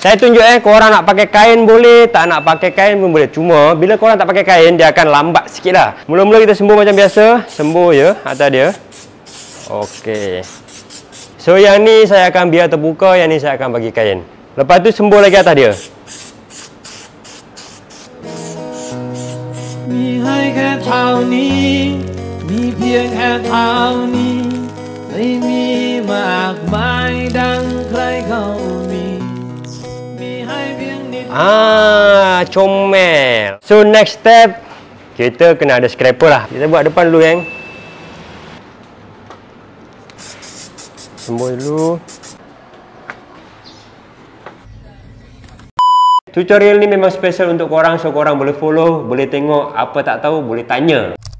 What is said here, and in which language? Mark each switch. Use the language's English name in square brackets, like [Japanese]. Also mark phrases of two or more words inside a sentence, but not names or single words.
[Malay] Saya tunjuk korang nak pakai kain boleh, tak nak pakai kain pun boleh. Cuma bila korang tak pakai kain, dia akan lambat sikit lah. Mula-mula kita sembur macam biasa, sembur je atas dia. Okey. So yang ni saya akan biar terbuka, yang ni saya akan bagi kain. Lepas tu sembur lagi atas dia. [Thai] มีให้แค่เท่านี้มีเพียงแค่เท่านี้ไม่มีมากมายดังใครเขามีให้เพียงนิด [Malay] comel. So [English] next step, [Malay] kita kena ada scraper lah. Kita buat depan dulu Sembur dulu. Tutorial ni memang special untuk korang, so korang boleh follow, boleh tengok, apa tak tahu boleh tanya.